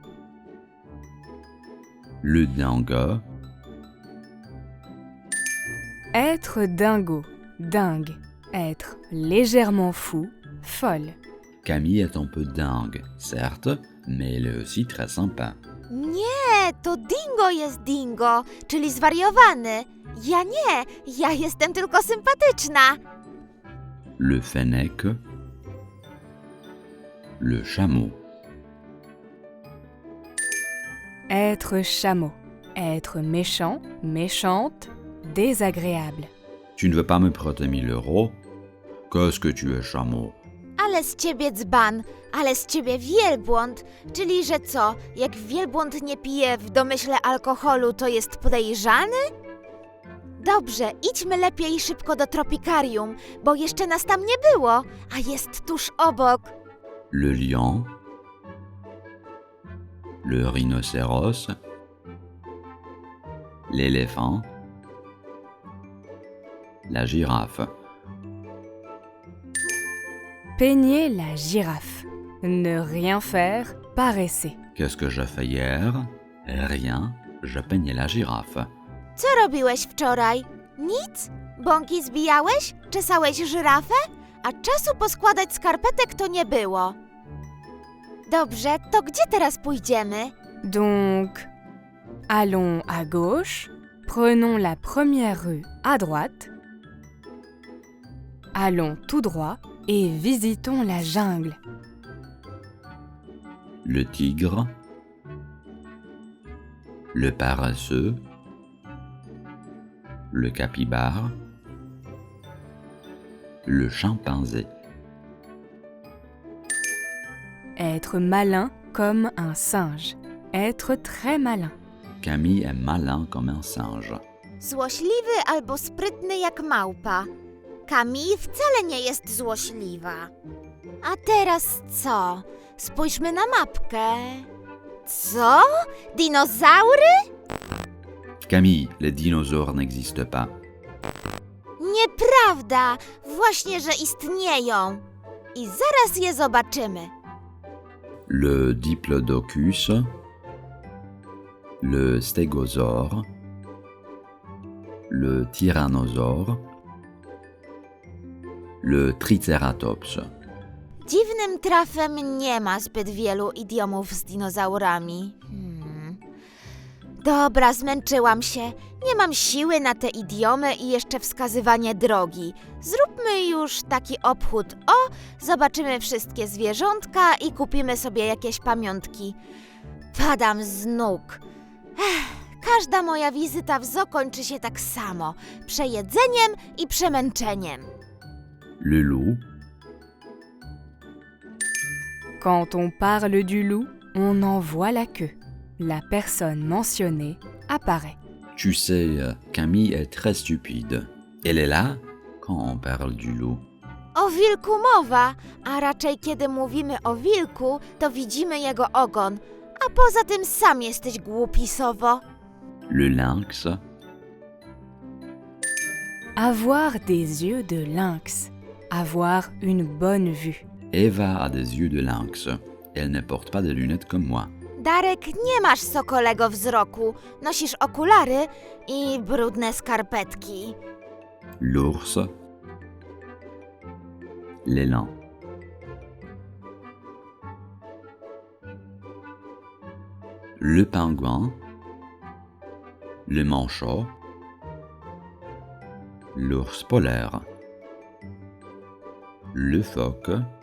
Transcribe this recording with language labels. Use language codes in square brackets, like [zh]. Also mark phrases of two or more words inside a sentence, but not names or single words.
[fr] Le dingo. Être dingo, dingue. Être légèrement fou, folle. Camille est un peu dingue, certes, mais elle est aussi très sympa. [pl] Nie, to dingo jest dingo, czyli zwariowany. Ja nie, ja jestem tylko sympatyczna. [fr] Le fennec. Le chameau. Être chameau. Être méchant, méchante, désagréable. Tu ne veux pas me prêter 1000 €? Qu'est-ce que tu es, chameau? [pl] Ale z ciebie dzban, ale z ciebie wielbłąd. Czyli, że co, jak wielbłąd nie pije w domyśle alkoholu, to jest podejrzany? Dobrze, idźmy lepiej szybko do tropikarium, bo jeszcze nas tam nie było, a jest tuż obok. [fr] Le lion. Le rhinocéros. L'éléphant. La girafe. Peigner la girafe. Ne rien faire, paresser. Qu'est-ce que j'ai fait hier? Rien, je peignais la girafe. [pl] Co robiłeś wczoraj? Nic? Bąki zbijałeś? Czesałeś żyrafę? A czasu poskładać skarpetek to nie było. Dobrze, to gdzie teraz pójdziemy? [fr] Donc, allons à gauche, prenons la première rue à droite, allons tout droit et visitons la jungle. Le tigre. Le paresseux. Le capybare. Le chimpanzé. Être malin comme un singe. Être très malin. Camille est malin comme un singe. [pl] Złośliwy albo sprytny jak małpa. Camille wcale nie jest złośliwa. A teraz co? Spójrzmy na mapkę. Co? Dinozaury? [fr] Camille, les dinosaures n'existent pas. [pl] Nieprawda! Właśnie, że istnieją. I zaraz je zobaczymy. [fr] Le diplodocus. Le stégosaure. Le tyrannosaure. Le triceratops. [pl] Dziwnym trafem nie ma zbyt wielu idiomów z dinozaurami. Dobra, zmęczyłam się. Nie mam siły na te idiomy i jeszcze wskazywanie drogi. Zróbmy już taki obchód. Zobaczymy wszystkie zwierzątka i kupimy sobie jakieś pamiątki. Padam z nóg. Każda moja wizyta w zoo kończy się tak samo. Przejedzeniem i przemęczeniem. [fr] Le loup, Quand on parle du loup, on en voit la queue. La personne mentionnée apparaît. tu sais, Camille est très stupide. Elle est là quand on parle du loup. [pl] O wilku mowa, a raczej kiedy mówimy o wilku, to widzimy jego ogon. A poza tym sam jesteś głupi, sowo. [fr] Le lynx, Avoir des yeux de lynx. Avoir une bonne vue. Eva a des yeux de lynx. Elle ne porte pas de lunettes comme moi. [pl] Darek, nie masz sokolego wzroku. Nosisz okulary i brudne skarpetki. [fr] L'ours, l'élan, le pingouin, le manchot, l'ours polaire, le phoque,